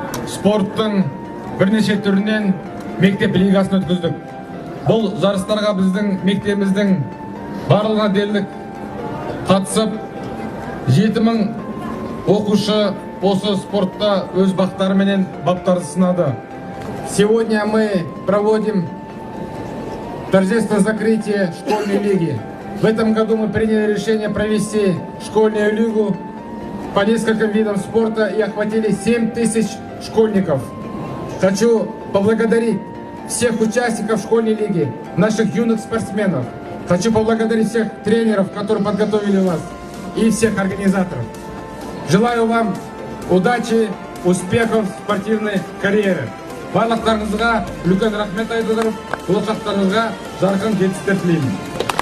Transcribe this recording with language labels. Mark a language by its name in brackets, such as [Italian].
[Kazakh] Спорттың бірнеше түрінен мектеп лигасын өткіздік. Бұл жарыстарға біздің мектебіміздің барлығына дерлік қатысып, 7000 оқушы осы спортта өз бақтарыменен баптарды сынады. [Russian] Сегодня мы проводим торжественное закрытие школьной лиги. В этом году мы приняли решение провести школьную лигу по нескольким видам спорта и охватили 7000 школьников. Хочу поблагодарить всех участников школьной лиги, наших юных спортсменов. Хочу поблагодарить всех тренеров, которые подготовили нас, и всех организаторов. Желаю вам удачи, успехов в спортивной карьере. [Kazakh] Барлықтарыңызға үлкен рахмет айтып, болашақтарыңызға жарқын жетістіктер тілеймін.